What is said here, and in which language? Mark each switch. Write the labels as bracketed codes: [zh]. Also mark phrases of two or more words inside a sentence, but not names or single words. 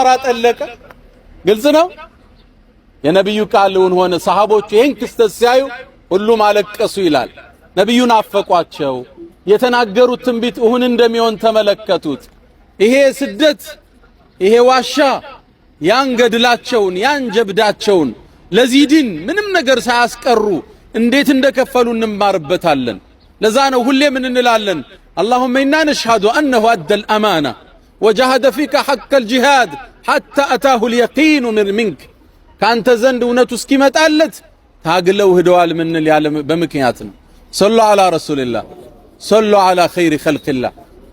[am] አጠለቀ። ግልጽ ነው። የነብዩ ቃል ሆነ። ሰሃቦቹ ይህን ክስተት ሲያዩ ሁሉም አለቀሱ ይላል። ነብዩን አፈቋቸው። የተናገሩት ትንቢት እውን እንደሚሆን ተመለከቱት። ይሄ ስደት፣ ይሄ ዋሻ ያን ገድላቸውን ያን ጀብዳቸውን ለዚህ ዲን ምንም ነገር ሳያስቀሩ እንዴት እንደከፈሉ እንማርበታለን። ለዛ ነው ሁሌ ምን እንላለን? [ar] اللهم إنا نشهد أنه أدى الأمانة وجاهد فيك حق الجهاد حتى أتاه اليقين منك [am] ካንተ ዘንድ እውነቱ እስኪመጣለት ታግለው ሄደዋል ምንል ያለ በምክንያት ነው። [ar] صلوا على رسول الله صلوا على خير خلق الله